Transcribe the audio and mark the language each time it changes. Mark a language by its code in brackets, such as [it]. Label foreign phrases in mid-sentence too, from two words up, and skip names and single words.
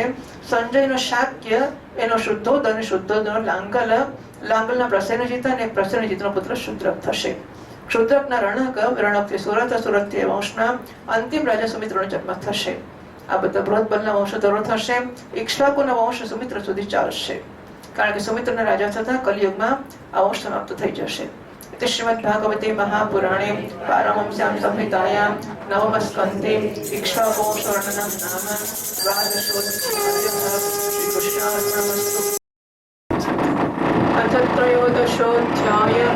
[gu] સંજયનો શાક્ય એનો શુદ્ધોદય અને શુદ્ધોદયનો લાંગલના પ્રસેનજીત અને પ્રસેનજીતનો પુત્ર શુદ્રક થશે. શુદ્રકના રણકથી સુરતથી વંશના અંતિમ રાજા સુમિત્રનો જન્મ થશે. આ બધા બૃહદ્બલના વંશધરો થશે. ઇક્ષ્વાકુના વંશ સુમિત્ર સુધી ચાલશે, કારણ કે સુમિત્રના રાજા થતા કલિયુગમાં આ વંશ સમાપ્ત થઈ જશે. [sa] श्रीमद्भागवते महापुराणे पारमहंस्यां संहितायां नवमस्कन्धे इक्ष्वाकुवंशवर्णनं नाम द्वादशोऽध्यायः. श्रीकृष्णार्पणमस्तु. अथ त्रयोदशोऽध्यायः.